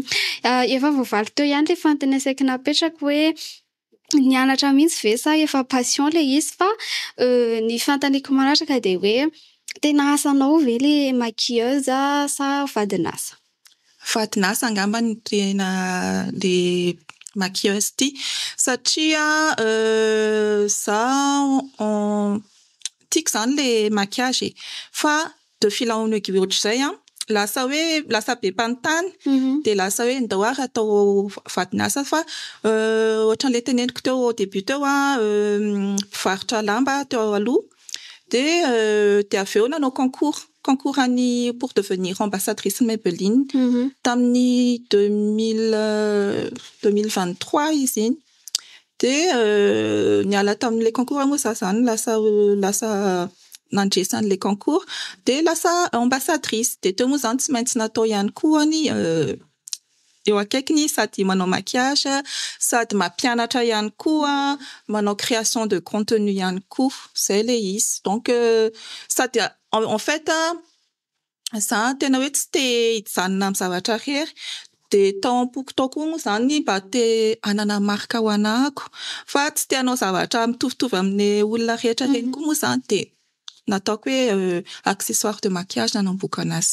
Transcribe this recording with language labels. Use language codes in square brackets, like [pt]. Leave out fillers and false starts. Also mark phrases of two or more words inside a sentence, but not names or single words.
[mg] Efa voavaly teo ihany le fantany saika napetraka hoe nianatra mihitsy ve sa efa passion le izy fa ny fantaniko manatraka de hoe Tena asanao ve le maquilleuse sa vadinasa? Vadinasa angamba ny tena le maquilleuse ty satria za tiako zany le maquillage fa [fr] de fil en aiguille [mg] ohatr'izay lasa be mpanontany de lasa hoe ndoara atao vadinasa fa ohatran'le teneniko teo [fr] au début [mg] teo mpivarotra lamba teo aloha de aveo nanao concours any [fr] pour devenir ambassadrice [mg] Maybelline tamin'ny 2023 izy iny de niala tamin'le concours moa zany lasa nandresany le concours de lasa ambassadrice de teo moa zany tsy maintsy natao ihany koa ny eo akaikiny sady manao maquillage sady mampianatra ihany koa manao [fr] création de contenu [mg] ihany koa zay le izy donc sady [fr] en fait [mg] za tena hoe tsy te hijanona amin'ny zavatra rery de taom-poko tao koa moa zany mba te hanana marika ho anahako fa tsy te hanao zavatra mitovitovy amin'ny olona rehetra reny koa moa zany de nataoko hoe [fr] accessoire de maquillage [mg] nanamboako anazy.